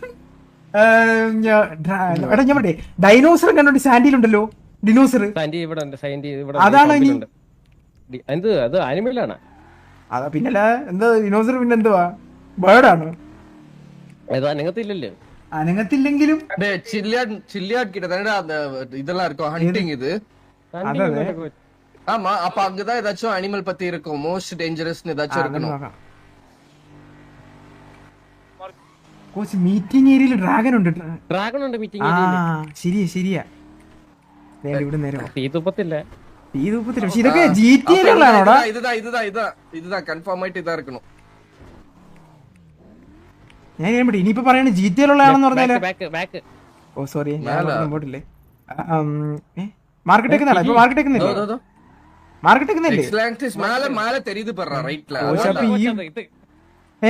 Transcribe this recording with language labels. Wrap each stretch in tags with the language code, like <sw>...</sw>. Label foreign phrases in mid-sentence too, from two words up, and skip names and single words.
<ml>എടാ ഞാൻ പറയട്ടെ ഡൈനോസർ കണ്ടോണ്ട് സാൻഡിയിലുണ്ടല്ലോ ഡിനോസർ. അതാണോ ഇനി? അത് ആനിമലാണ്. അതാ പിന്നല്ല എന്താ ഡിനോസർ? പിന്നെ എന്തുവാ ബേർഡാണോ? അനങ്ങത്തില്ലല്ലോ. അനങ്ങത്തില്ലെങ്കിലും</ml> <ta>இதெல்லாம் இருக்கும் ஹண்டிங் இது. ஆமா அப்ப அங்கதான் ஏதாச்சும் அனிமல் பத்தி இருக்கும்.</ta> <en>most dangerous</en> <ta>ஏதாச்சும் இருக்கணும்.</ta> <ml>കോച്ച് മീറ്റിംഗ് ഏരിയയിൽ ഡ്രാഗൺ ഉണ്ട്. മീറ്റിംഗ് ശരിയാ. ഇവിടെ നേരെ തീതുപ്പത്തില്ല. പക്ഷെ ഇതൊക്കെ ജിടിയിലുള്ളതാണോടാ?</ml> <ta>இதுதான் கன்ஃபார்ம் ஆயிட்டு இதா இருக்கணும்.</ta> <ml>ഞാൻ ഇനിയിപ്പോ പറയണ ജിടിയിലുള്ളതാണെന്ന് പറഞ്ഞാല് ഓ സോറി പോട്ടില്ലേ മാർക്കറ്റേക്കുന്നില്ല. ഇപ്പൊ മാർക്കറ്റേക്കുന്നില്ലേ? ഏ</ml>